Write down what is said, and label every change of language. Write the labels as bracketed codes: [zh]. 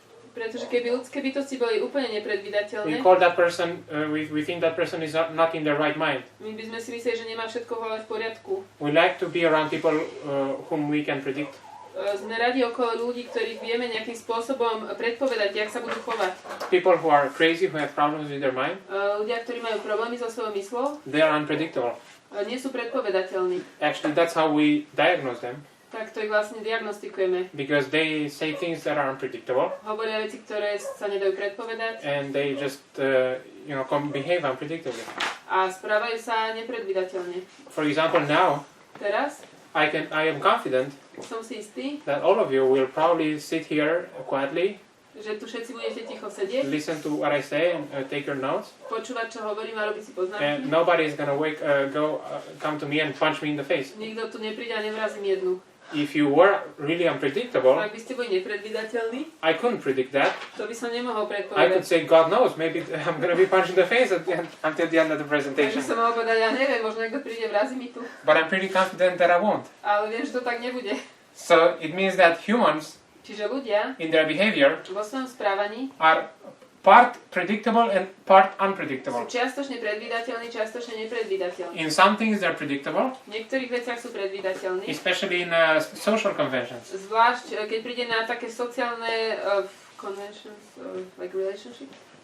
[sk] Pretože keby ľudské bytosti boli úplne [en] we [sk] nepredvídateľné, [en] call that person, we think that person is not in their right mind. [sk] my by sme si mysleli, že nemá všetko v hlave v poriadku. [en] We like to be around people whom we can predict. [sk] Sme radi okolo ľudí, ktorých vieme nejakým spôsobom predpovedať, jak sa budú chovať. [en] People who are crazy, who have problems with their mind, [sk] Ľudia, ktorí majú problémy so svojou myslou, [en] they are unpredictable. [sk] Nie sú predpovedateľní. [en] Actually, that's how we diagnose them. [sk] Tak to ich vlastne diagnostikujeme. [en] Because they say things that are unpredictable. [sk] Hovoria veci, ktoré sa nedajú predpovedať. [en] And they just, behave unpredictably. [sk] A správajú sa nepredvídateľne. [en] For example, now, [sk] Teraz [en] I am confident [sk] som si istý, [en] that all of you will probably sit here quietly, [sk] že tu všetci budete ticho sedieť, [en] listen to what I say and take your notes. [sk] počúvať, čo hovorím a robiť si poznámky. [en] And nobody is gonna come to me and punch me in the face. [sk] Nikto tu nepríde a nevrazím jednu. [en] If you were really unpredictable, [sk] Ak by ste boli nepredvídateľní, [en] I couldn't predict that. [sk] to by som nemohol [en] I could [sk] predpovedať. [en] say, God knows, maybe I'm gonna be punched in the face until the end of the [sk] Tak by [en] presentation. [sk] som mohol povedať, ja neviem, možno niekto príde, vrazí mi tu. [en] But I'm pretty confident that I won't. [sk] Ale viem, že to tak nebude. [en] So it means that humans, [sk] Čiže ľudia [en] in their behavior, [sk] vo svojom správaní [en] are part predictable and part [sk] sú [en] unpredictable. [sk] čiastočne predvídateľní, čiastočne nepredvídateľní. [en] In some things they're predictable, [sk] V niektorých veciach sú predvídateľní. [en] especially in social conventions. [sk] Zvlášť, keď príde na také sociálne [en] conventions, like relationships.